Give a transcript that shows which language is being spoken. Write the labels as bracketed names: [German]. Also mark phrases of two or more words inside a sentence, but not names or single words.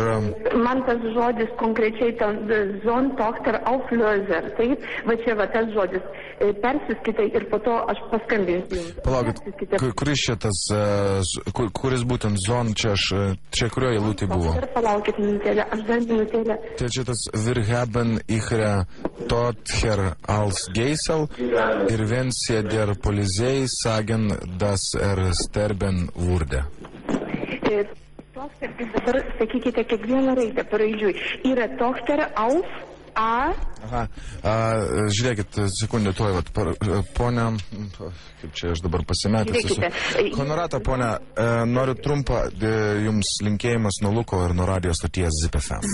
[Lithuanian] man tas žodis konkrečiai [German] Zon Tochter Auflöser, [Lithuanian] taip, va čia va tas žodis persiskaitai ir po to aš paskambinsiu jums. Palaukit, kuris čia tas, kuris būtent Zon, čia kurioje eilutėje buvo? Palaukit minutėlę, aš dar minutėlę. Tai čia tas [German] Wir haben ihre Tochter als Geisel [Lithuanian] ir [German] Vensie der Polizei sagen, dass sterben wurde. [Lithuanian] Tochter, dabar sakykite kiekvieną raidę paraidžiui. [German] Yra Tochter auf A. [Lithuanian] Aha, žiūrėkit, sekundę, tuoj, ponia, kaip čia aš dabar pasimetęs. Honorata, ponia, noriu trumpą jums linkėjimas nuo Luko ir nuo radijos stoties Zip FM.